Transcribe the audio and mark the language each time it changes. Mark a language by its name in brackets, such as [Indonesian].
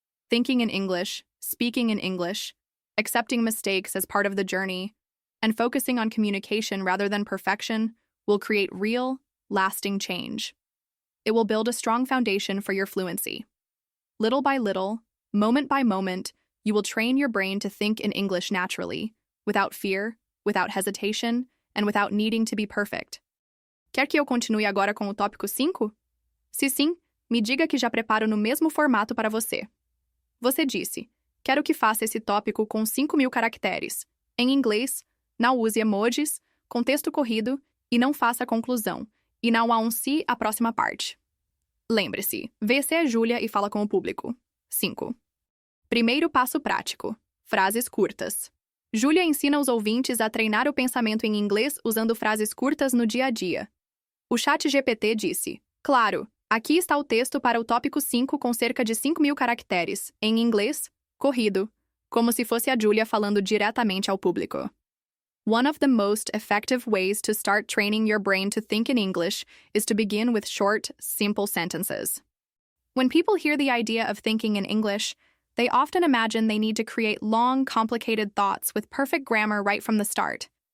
[English] Thinking in English, speaking in English, accepting mistakes as part of the journey, and focusing on communication rather than perfection will create real, lasting change. It will build a strong foundation for your fluency. Little by little, moment by moment, you will train your brain to think in English naturally, without fear, without hesitation, and without needing to be perfect. [Portuguese] Quer que eu continue agora com o tópico 5? Se sim, me diga que já preparo no mesmo formato para você. Você disse, quero que faça esse tópico com 5.000 caracteres. Em inglês, não use emojis, contexto corrido e não faça conclusão. E não há se a próxima parte. Lembre-se, você é Júlia e fala com o público. 5. Primeiro passo prático. Frases curtas. Júlia ensina os ouvintes a treinar o pensamento em inglês usando frases curtas no dia a dia. O chat GPT disse, claro, aqui está o texto para o tópico 5 com cerca de 5.000 caracteres, em inglês, corrido, como se fosse a Júlia falando diretamente ao público. [English] One of the most effective ways to start training your brain to think in English is to begin with short, simple sentences. When people hear the idea of thinking in English, they often imagine they need to create long, complicated thoughts with perfect grammar right from the start.